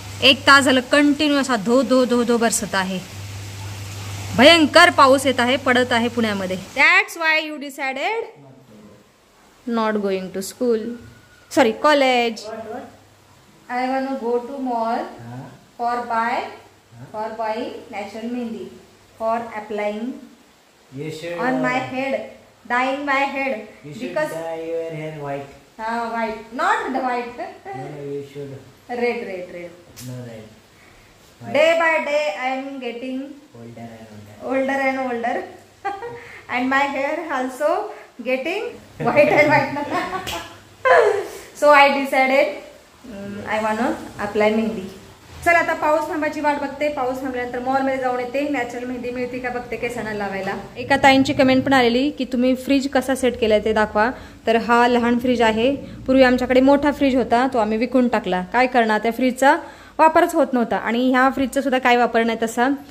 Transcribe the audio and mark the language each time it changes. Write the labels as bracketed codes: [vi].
[mr] 1 तास झालं कंटिन्यू असा धो धो धो धो बरसत आहे. भयंकर पाऊस येत आहे पडत आहे पुण्यामध्ये. [en] That's why you decided not going to school. Sorry, college. What? I want to go to mall for buying natural mehendi, for applying on my head, dyeing my head. You should because dye your hair white. White, not the white. No, you should. Red. No, red. White. Day by day I am getting Older and older. And my hair also getting white and white. So I decided I want to apply mehndi. [mr] चल आता पाऊस थांबायची वाट बघते. पाऊस थांबल्यानंतर मॉलमध्ये जाऊन येते. नॅचरल मेहंदी मिळते का बघते केसांना लावायला. एका ताईंची कमेंट पण आलेली की तुम्ही फ्रीज कसा सेट केलाय ते दाखवा. तर हा लहान फ्रीज आहे. पूर्वी आमच्याकडे मोठा फ्रीज होता, तो आम्ही विकून टाकला. काय करणार, त्या फ्रीजचा वापरच होत नव्हता. आणि ह्या फ्रीजचा सुद्धा काय वापर नाही तसा.